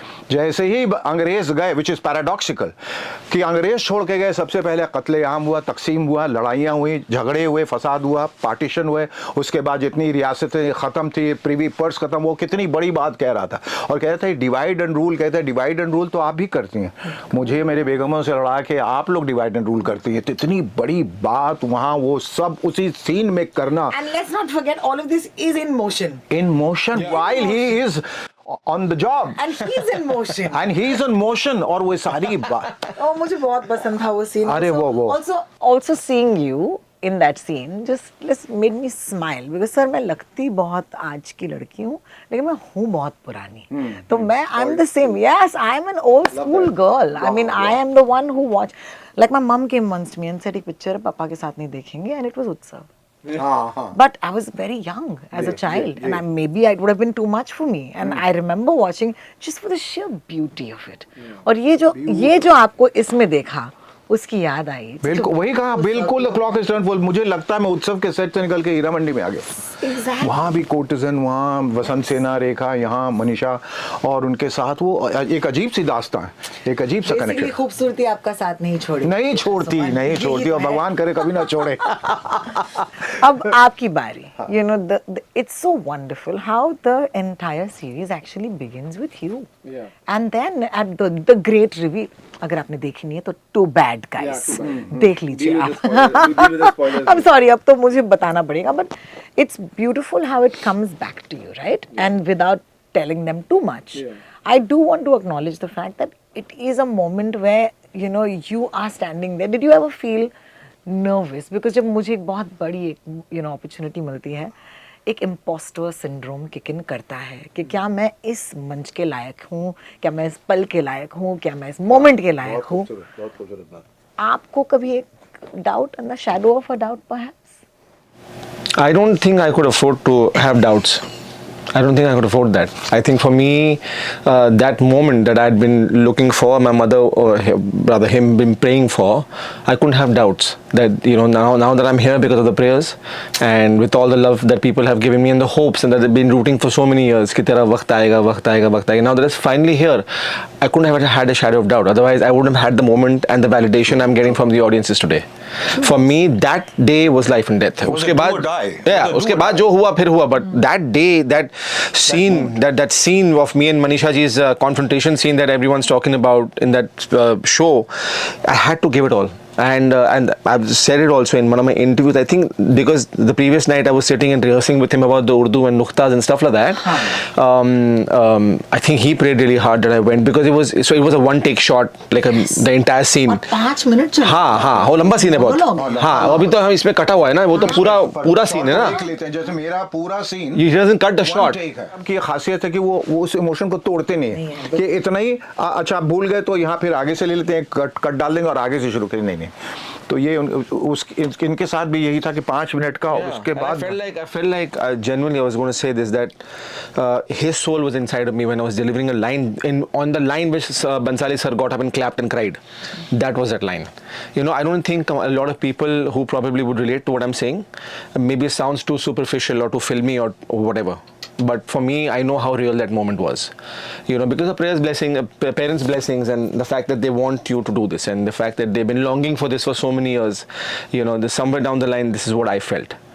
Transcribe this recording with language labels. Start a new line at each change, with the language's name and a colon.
Hindi: जैसे ही अंग्रेज गए,
English: which is paradoxical,
Hindi: कि अंग्रेज छोड़ के गए, सबसे पहले कत्लेआम हुआ, तकसीम हुआ, लड़ाइयाँ हुई, झगड़े हुए, फसाद हुआ, पार्टीशन हुए. उसके बाद जितनी रियासतें ख़त्म थी, प्रीवी पर्स ख़त्म, वो कितनी बड़ी बात कह रहा था. और कह रहा था डिवाइड एंड रूल, कहते हैं डिवाइड एंड रूल तो आप भी करती हैं, मुझे मेरे बेगमों से लड़ा के आप लोग डिवाइड एंड रूल करती हैं. तो इतनी बड़ी बात वहाँ वो सब उसी सीन में करना.
English: And let's not forget, all of this is in motion. In motion while he is on the job. And he's in motion. And he's in motion.
Hindi: और वो सारी बात. Oh, मुझे बहुत पसंद था वो scene. अरे वो.
English: Also seeing you in that scene just made me smile because sir
Hindi: मैं लगती बहुत आज की लड़की हूँ लेकिन मैं हूँ बहुत पुरानी. तो मैं
English: I'm the same. Yes, I'm an old school girl. I mean I am the one who watched. Like my mom came once to me and said
Hindi: एक picture पापा के साथ नहीं देखेंगे,
English: and it was उत्सव. But I was very young as a child, and maybe it would have been too much for me. And I remember watching just for the sheer beauty of it.
Hindi: और ये जो आपको इसमें देखा, उसकी याद आई. बिल्कुल वही कहा, बिल्कुल
English: Clock is turn full.
Hindi: मुझे लगता है मैं उत्सव के सेट से निकल के हीरा मंडी में आ गया.
English: Exactly.
Hindi: वहाँ भी कोर्टिजन, वहाँ वसंत सेना, रेखा, यहाँ मनीषा, और उनके साथ वो एक अजीब सी दास्तां है, एक अजीब सा
English: Basically,
Hindi: कनेक्शन. खूबसूरती आपका साथ नहीं छोड़ी. नहीं छोड़ती और भगवान करे कभी ना छोड़े. अब आपकी बारी.
English: You know, it's so wonderful how the entire series actually begins with you. Yeah. And then at the great reveal.
Hindi: अगर आपने देखी नहीं है तो
English: too bad guys.
Hindi: देख लीजिए आप.
English: I'm sorry,
Hindi: अब तो मुझे बताना पड़ेगा,
English: but it's beautiful how it comes back to you, right? And without telling them too much. Yeah. I do want to acknowledge the fact that it is a moment where, you know, you are standing there. Did you ever feel nervous?
Hindi: Because जब मुझे एक बहुत बड़ी एक opportunity मिलती है, एक impostor syndrome kick in करता है कि क्या मैं इस मंच के लायक हूँ, क्या मैं इस पल के लायक हूँ, क्या मैं इस मोमेंट के लायक हूँ. आपको कभी एक doubt,
English: In the shadow of a doubt perhaps? I don't think I could afford to have doubts. I don't think I could afford that. I think for me, that moment that I had been looking for, my mother, or rather him, been praying for, I couldn't have doubts that, you know, now that I'm here because of the prayers and with all the love that people have given me and the hopes and that they've been rooting for so many years,
Hindi: कि तेरा वक्त आएगा,
English: वक्त आएगा, वक्त आएगा. Now that it's finally here, I couldn't have had a shadow of doubt. Otherwise, I wouldn't have had the moment and the validation I'm getting from the audiences today. For me, that day was life and death.
Hindi: उसके बाद, yeah, उसके बाद जो हुआ फिर हुआ.
English: But that day, that scene, that scene of me and Manisha ji's confrontation scene that everyone's talking about in that show, I had to give it all. And I've said it also in one of my interviews. I think because the previous night I was sitting and rehearsing with him about the Urdu and nuqtas and stuff like that. I think he prayed really hard that I went because it was a one take shot, like the entire scene.
Hindi: 5 minute चला. हाँ वो लंबा scene है बहुत. हाँ अभी तो हम इसमें कटा हुआ है ना, वो तो पूरा सीन है ना. देख लेते हैं, जैसे मेरा पूरा scene
English: He doesn't cut the shot.
Hindi: की खासियत है कि वो उस इमोशन को तोड़ते नहीं है कि इतना ही अच्छा आप भूल गए तो यहाँ फिर आगे से ले लेते हैं, कट डाल देंगे और आगे से शुरू करें. नहीं. तो ये इनके साथ भी यही था कि 5 मिनट का. उसके बाद
English: I felt like genuinely I was going to say this, that his soul was inside of me when I was delivering a line on the line which Bansali sir got up and clapped and cried. That was that line. You know, I don't think a lot of people who probably would relate to what I'm saying. Maybe it sounds too superficial or too filmy or whatever. But for me, I know how real that moment was, you know, because of parents' blessings, and the fact that they want you to do this, and the fact that they've been longing for this for so many years, you know, somewhere down the line, this is what I felt.